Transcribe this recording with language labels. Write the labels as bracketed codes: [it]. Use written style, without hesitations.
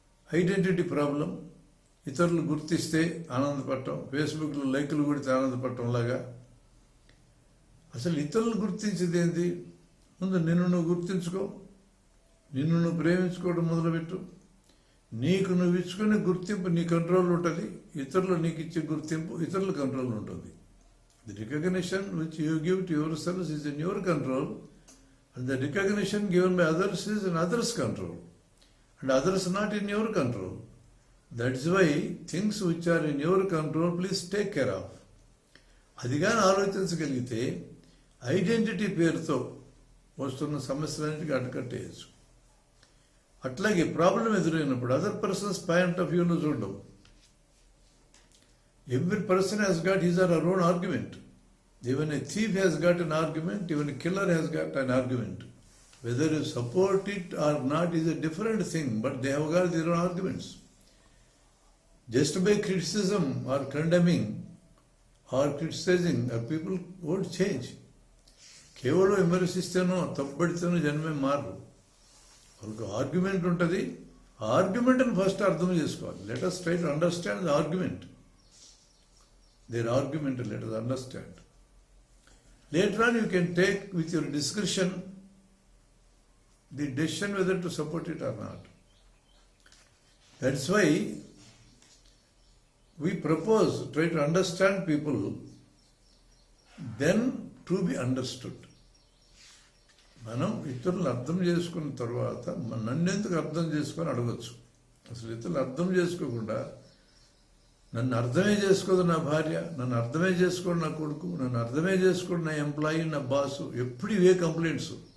[te] Identity problem, ఇతరులు గుర్తిస్తే ఆనందపడటం, ఫేస్బుక్లో లైకులు కొడితే ఆనందపడటం లాగా. అసలు ఇతరులు గుర్తించేది ఏంటి? ముందు నిన్ను నువ్వు గుర్తించుకో, నిన్ను నువ్వు ప్రేమించుకోవడం మొదలుపెట్టు. నీకు నువ్వు ఇచ్చుకునే గుర్తింపు నీ కంట్రోల్ ఉంటుంది, ఇతరులు నీకు ఇచ్చే గుర్తింపు ఇతరుల కంట్రోల్ ఉంటుంది. [en] The recognition which you give to yourself is in your control, and the recognition given by others is in others' control, and others not in your control. That's why things which are in your control, please take care of. [te] అది కానీ ఆలోచించగలిగితే identity పేరుతో వస్తున్న సమస్యలన్నిటికీ అడ్డుకట్టేయచ్చు. అట్లాగే problem ఎదురైనప్పుడు other persons point of వ్యూలో చూడడం. [en] Every person has got his or our own argument. Even a thief has got an argument, even a killer has got an argument. Whether you support it or not is a different thing, but they have got their own arguments. Just by criticism or condemning or criticizing, people won't change. [te] కేవలం విమర్శిస్తేనో తప్పుపడితేనో జనమే మారు. వాళ్ళకి argument ఉంటుంది. ఆ ఆర్గ్యుమెంట్ని first అర్థం చేసుకోవాలి. [en] Let us try to understand the argument. Their argument, let us understand. Later on, you can take with your discretion the decision whether to support it or not. That's why we propose, try to understand people, then to be understood. [te] మనం ఇతరులు అర్థం చేసుకున్న తర్వాత నన్ను ఎందుకు అర్థం చేసుకొని అడగచ్చు. అసలు ఇతరులు అర్థం చేసుకోకుండా, నన్ను అర్థమే చేసుకోదు నా భార్య, నన్ను అర్థమే చేసుకోడు నా కొడుకు, నన్ను అర్థమే చేసుకోడు నా ఎంప్లాయీ, నా బాసు, ఎప్పుడు ఇవే కంప్లైంట్స్.